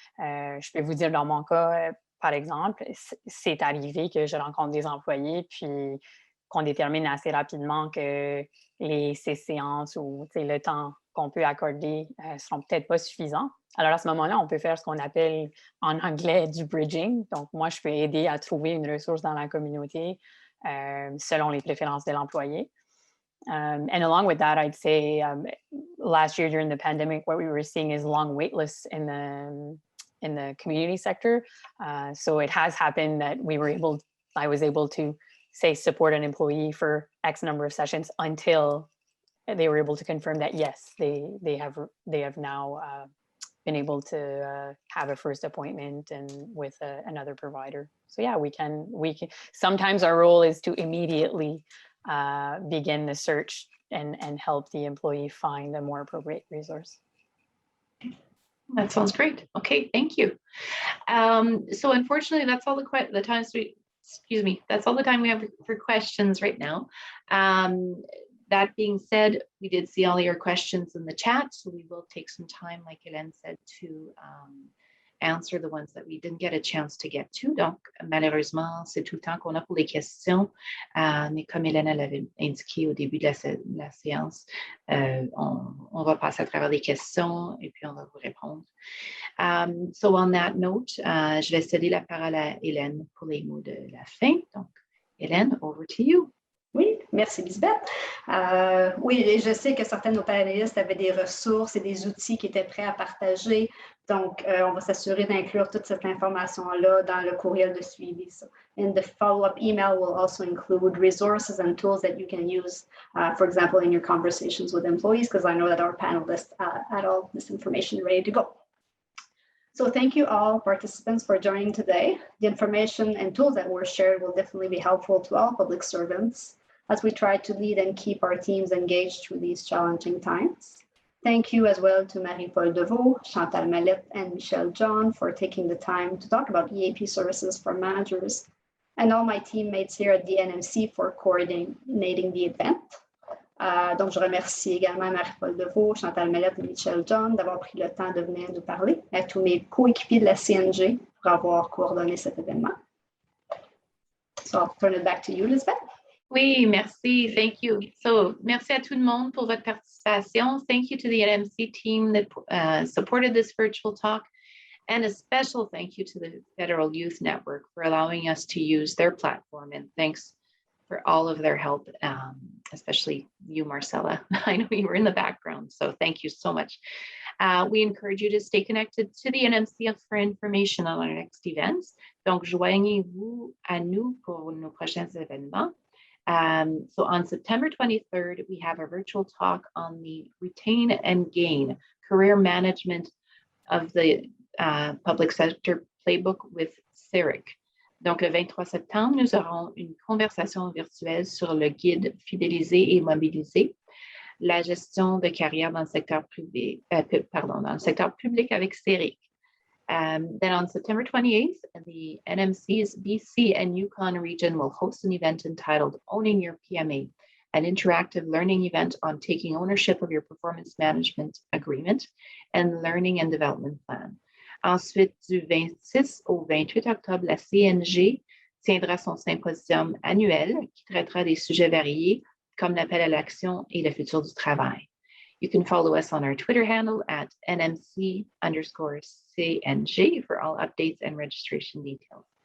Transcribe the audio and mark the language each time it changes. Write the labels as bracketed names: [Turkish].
[French] Je peux vous dire, dans mon cas, par exemple, c'est arrivé que je rencontre des employés puis qu'on détermine assez rapidement que ces séances ou le temps qu'on peut accorder ne seront peut-être pas suffisants. Alors, à ce moment-là, on peut faire ce qu'on appelle en anglais du bridging. Donc, moi, je peux aider à trouver une ressource dans la communauté selon les préférences de l'employé. [English] And along with that, I'd say last year during the pandemic, what we were seeing is long wait lists in the community sector. So it has happened that I was able to say support an employee for X number of sessions until they were able to confirm that yes, they have now been able to have a first appointment and with another provider. So yeah, we can. Sometimes our role is to immediately begin the search and help the employee find a more appropriate resource. That sounds great. Okay, thank you. So unfortunately, that's all the time that's all the time we have for questions right now. That being said, we did see all your questions in the chat, so we will take some time, like Hélène said, to answer the ones that we didn't get a chance to get to. [French] Donc, malheureusement, c'est tout le temps qu'on a pour les questions. Mais comme Hélène l'avait indiqué au début de la séance, on va passer à travers les questions et puis on va vous répondre. [English] So on that note, [French] je vais céder la parole à Hélène pour les mots de la fin. [English] Donc, Hélène, over to you. [French] Oui, merci Lisbeth. Oui, je sais que certains de nos panélistes avaient des ressources et des outils qui étaient prêts à partager. Donc, on va s'assurer d'inclure toute cette information-là dans le courriel de suivi. [English] So, and the follow-up email will also include resources and tools that you can use, for example, in your conversations with employees, because I know that our panelists had all this information ready to go. So thank you all participants for joining today. The information and tools that were shared will definitely be helpful to all public servants as we try to lead and keep our teams engaged through these challenging times. Thank you as well to Marie-Paul Deveau, Chantal Mallette, and Michelle John for taking the time to talk about EAP services for managers, and all my teammates here at the NMC for coordinating the event. [French] Donc, je remercie également Marie-Paul Deveau, Chantal Mallette et Michelle John d'avoir pris le temps de venir nous parler, et à tous mes coéquipiers de la CNG pour avoir coordonné cet événement. [English] So I'll turn it back to you, Lisbeth. [French] Oui, merci. [English] Thank you. [French] So, merci à tout le monde pour votre participation. [English] Thank you to the NMC team that supported this virtual talk. And a special thank you to the Federal Youth Network for allowing us to use their platform. And thanks for all of their help, especially you, Marcella. I know you were in the background, so thank you so much. We encourage you to stay connected to the NMC for information on our next events. [French] Donc, joignez-vous à nous pour nos prochains événements. [English] So on September 23rd, we have a virtual talk on the Retain and Gain Career Management of the Public Sector Playbook with CERIC. [French] Donc, le 23 septembre, nous aurons une conversation virtuelle sur le guide Fidéliser et mobiliser, la gestion de carrière dans le secteur privé, dans le secteur public avec CERIC. [English] Then on September 28th, the NMC's BC and Yukon region will host an event entitled Owning Your PMA, an interactive learning event on taking ownership of your performance management agreement and learning and development plan. [French] Ensuite, du 26 au 28 octobre, la CNG tiendra son symposium annuel qui traitera des sujets variés comme l'appel à l'action et le futur du travail. [English] You can follow us on our Twitter handle at NMC_CNG for all updates and registration details.